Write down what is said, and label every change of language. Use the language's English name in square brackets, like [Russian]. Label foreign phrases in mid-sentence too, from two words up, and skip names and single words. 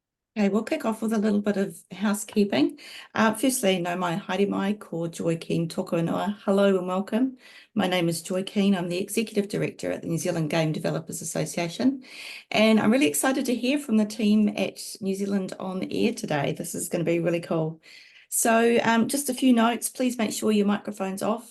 [English] Okay, we'll kick off with a little bit of housekeeping. [Māori] Firstly, no mai haere mai, ko Joy Keane toko ingoa. [English] Hello and welcome. My name is Joy Keane. I'm the Executive Director at the New Zealand Game Developers Association. And I'm really excited to hear from the team at New Zealand On Air today. This is going to be really cool. So just a few notes, please make sure your microphone's off.